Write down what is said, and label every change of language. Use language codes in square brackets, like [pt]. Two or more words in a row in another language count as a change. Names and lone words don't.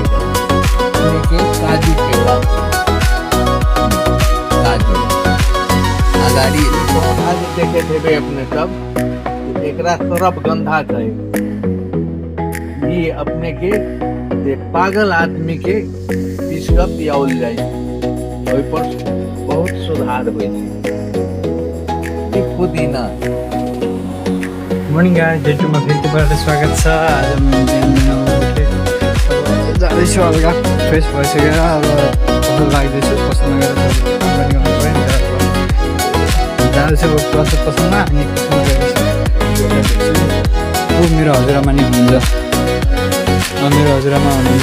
[mai] काजू के गाछ, काजू अगाड़ी पौधा जे देखे हेबे अपने सब, एकरा सरबगंधा कहे। ये अपने के पागल आदमी के पीस के पियाओल जाए, ओइ पर बहुत सुधार होय छै। पुदीना। [en] morning guys, [ne] डेटमा फेरि तपाईँलाई स्वागत छ। आज जाँदैछु हल्का फ्रेस भइसकेर अब पसल लाग्दैछु। पसलमा गएर पनि गर्नु पऱ्यो नि त। जाँदैछु पसलमा अनि पसलमा गएपछि मेरो हजुरआमा नि हुनुहुन्छ, मेरो हजुरआमा हुनुहुन्छ।